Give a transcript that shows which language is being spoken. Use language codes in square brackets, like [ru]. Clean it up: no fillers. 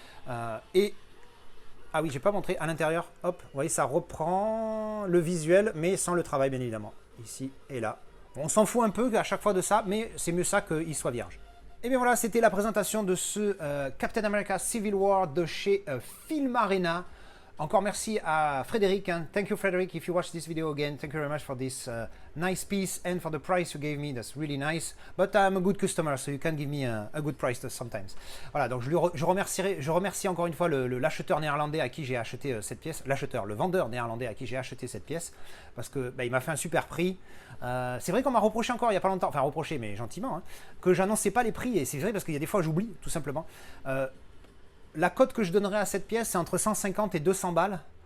[fr] Ah oui, j'ai pas montré à l'intérieur. Hop, vous voyez, ça reprend le visuel, mais sans le travail bien évidemment. Ici et là. On s'en fout un peu à chaque fois de ça, mais c'est mieux ça qu'il soit vierge. Et bien voilà, c'était la présentation de ce Captain America Civil War de chez Film Arena. Encore merci à Frédéric. [en] Hein. Thank you, Frédéric. If you watch this video again, thank you very much for this nice piece and for the price you gave me. That's really nice. But I'm a good customer, so you can give me a good price sometimes. [fr] Voilà, donc je remercie encore une fois l'acheteur néerlandais à qui j'ai acheté cette pièce. Le vendeur néerlandais à qui j'ai acheté cette pièce. Parce que il m'a fait un super prix. C'est vrai qu'on m'a reproché encore il n'y a pas longtemps, enfin reproché, mais gentiment, hein, que j'annonçais pas les prix. Et c'est vrai parce qu'il y a des fois j'oublie, tout simplement. La cote que je donnerais à cette pièce, c'est entre 150 et 200 balles.